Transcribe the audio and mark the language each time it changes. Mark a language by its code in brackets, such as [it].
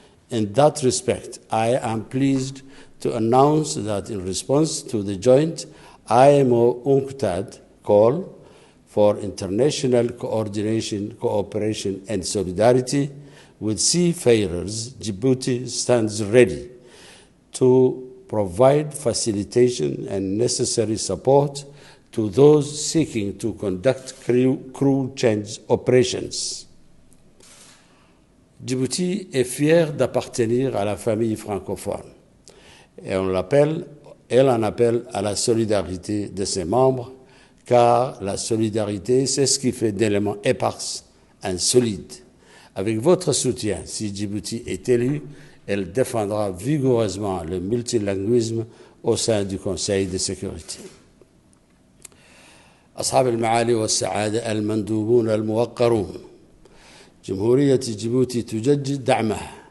[en] In that respect, I am pleased to announce that in response to the joint IMO-UNCTAD call for international coordination, cooperation, and solidarity with seafarers, Djibouti stands ready to provide facilitation and necessary support to those seeking to conduct crew change operations. [fr] Djibouti est fier d'appartenir à la famille francophone et elle en appelle à la solidarité de ses membres, car la solidarité, c'est ce qui fait d'éléments épars un solide. Avec votre soutien, si Djibouti est élu, elle défendra vigoureusement le multilinguisme au sein du Conseil de sécurité. [ar] أصحاب المعالي والسعادة المندوبون الموقرون، جمهورية جيبوتي تجدد دعمها